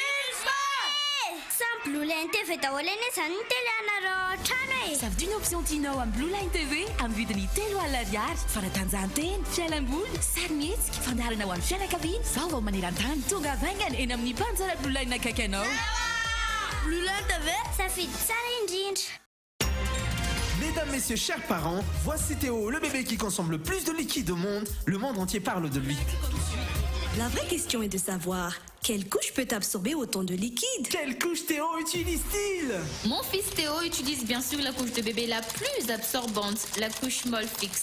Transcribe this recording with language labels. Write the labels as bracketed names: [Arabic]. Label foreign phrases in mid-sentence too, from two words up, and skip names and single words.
[Malagasy] Sans Blue Line TV daholo eny zany ny télé anareo trano e. Savidy ny option tianao amin'ny Blue Line TV amin'ny vidiny 3 alina. Fanatanjahantena, fialamboly, sarimihetsika, fandaharana ho an'ny fianakaviana, vaovao maneran-tany, tonga vaingana eny amin'ny mpanjara Blue Line akaiky anao. Blue Line TV, safidy tsara indrindra. [French] Mesdames, messieurs, chers parents, voici Théo, le bébé qui consomme le plus de liquide au monde. Le monde entier parle de lui. La vraie question est de savoir, quelle couche peut absorber autant de liquide? Quelle couche Théo utilise-t-il? Mon fils Théo utilise bien sûr la couche de bébé la plus absorbante, la couche Molfix.